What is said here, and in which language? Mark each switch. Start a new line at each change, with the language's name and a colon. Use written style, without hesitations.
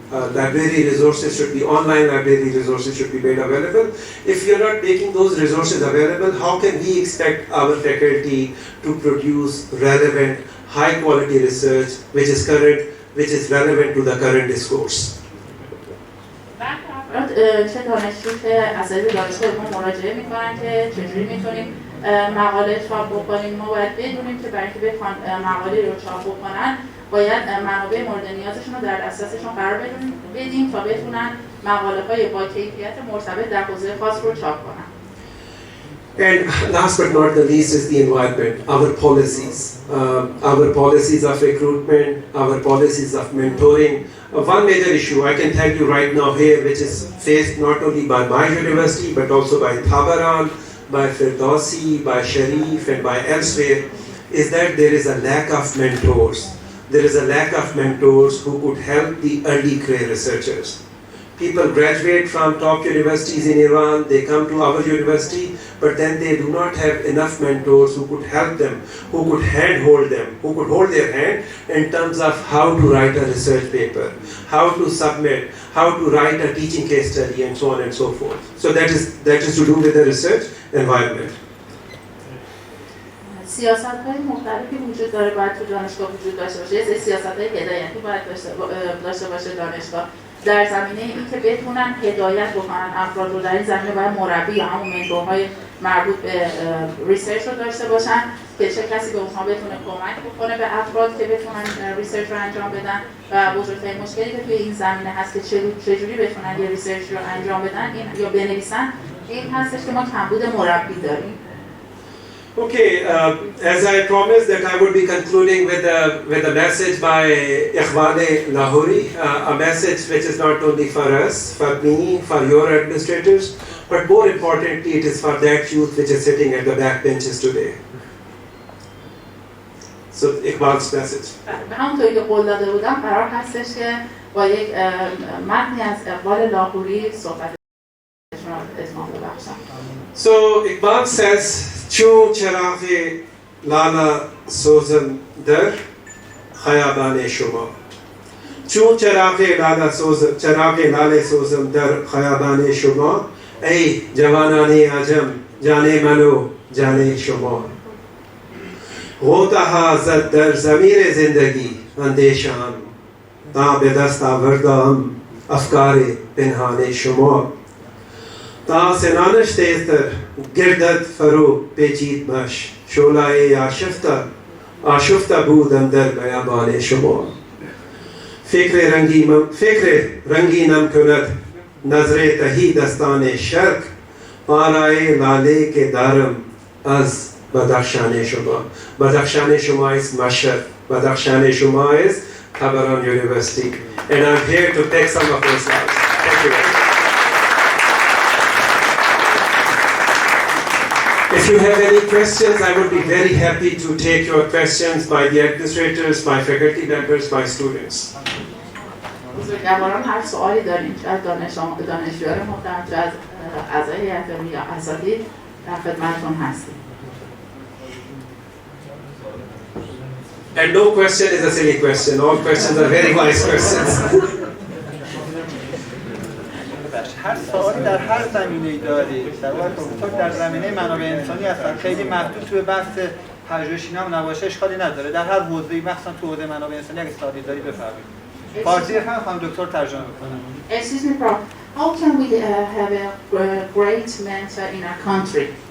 English: Library resources should be, online library resources should be made available. If we are not making those resources available, how can we expect our faculty to produce relevant, high quality research which is current, which is relevant to the current discourse?
Persian: چه دانشجو که اساتید دانشگاه ما مراجعه میکنن که چجوری میتونیم مقاله چاپ بکنیم. ما باید بدونیم که برای اینکه بخوان مقاله رو چاپ بکنن باید منابع مورد نیازشون رو در دسترسشون قرار بدیم تا بتونن مقاله های با کیفیت مرتبط در حوزه خاص رو چاپ کنن.
English: And last but not the least is the environment, our policies of recruitment, our policies of mentoring. One major issue I can tell you right now here, which is faced not only by my university but also by Tabran, by Firdausi, by Sharif and by elsewhere, is that there is a lack of mentors. There is a lack of mentors who could help the early career researchers. People graduate from top universities in Iran, they come to our university, but then they do not have enough mentors who could help them, who could handhold them, who could hold their hand in terms of how to write a research paper, how to submit, how to write a teaching case study, and so on and so forth. So that is to do with the research environment.
Persian: سیاست‌های مختلفی وجود داره، باید تو دانشگاه وجود داشته باشه. یه سیاست‌های هدایتی باید داشته باشه دانشگاه در زمینه این که بتونن هدایت بکنن افراد رو. در این زمینه باید مربی یا همون منتورهای مربوط به ریسرچ رو داشته باشن که چه کسی به اونها بتونه کمک بکنه به افراد که بتونن ریسرچ رو انجام بدن و بزرگترین مشکلی که توی این زمینه هست که چجوری بتونن یه ریسرچ رو انجام بدن یا بنویسن این هستش که ما کمبود مربی داریم.
English: Okay, as I promised that I would be concluding with a message by Iqbal Lahori, a message which is not only for us, for me, for your administrators, but more importantly it is for that youth which is sitting at the back benches today. So Iqbal's message.
Persian: به همونطوری که قول داده بودم قرار هستش که با یک متنی از اقبال لاهوری صحبتشون رو اتمام ببخشم.
English: So Iqbal says,
Persian: چون چراغ لالا سوزم در خیابان شما چون چراغ لاله سوزم در خیابان شما ای جوانان عجم جان منو جان شما غوطه‌ها زد در ضمیر زندگی اندیشم تا به دست آوردم افکار پنهان شما تا سنانش تیزتر گردد فرو پیچید مش شعله‌ای آشفته بودم در بیابان شما فکر رنگینم کند نظر تهی دستان شرق پارای لاله که دارم از بدخشان شما. بدخشان شما
English: is Mashhad. Badakhshan شما is Tabran University. And I'm here to take some of those slides. Thank you. If you have any questions, I would be very happy to take your questions by the administrators, by faculty members, by students.
Persian: بزرگواران هر سوالی دارین چه از دانشجویان محترم چه از اعضای هیئت علمی یا اساتید در خدمتتون هستیم.
English: And no question is a silly question. All questions are very wise questions.
Persian: هر سوالی در هر زمینه‌ای دارید. در واقع در زمینه منابع انسانی هستن خیلی محدود توی بحث پژوهشی نباشه اشکالی نداره. در هر حوزه‌ای مخصوصا تو حوزه منابع انسانی اگه سوالی دارید بفرمایید. فارسی خانم دکتر ترجمه می‌کنم.
English: Excuse me, Prof. How can we have a great mentor in our country?